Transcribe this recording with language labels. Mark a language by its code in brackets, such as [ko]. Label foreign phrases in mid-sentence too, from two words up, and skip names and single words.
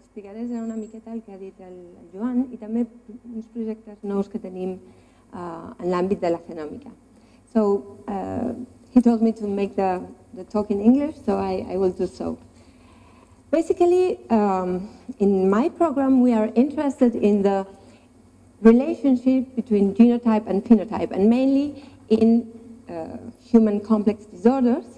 [ca] explicaré serà una miqueta el que ha dit el Joan i també uns projectes nous que tenim en l'àmbit de la fenòmica. [en] So he told me to make the talk in English, so I will do so. Basically, in my program, we are interested in the relationship between genotype and phenotype, and mainly in human complex disorders.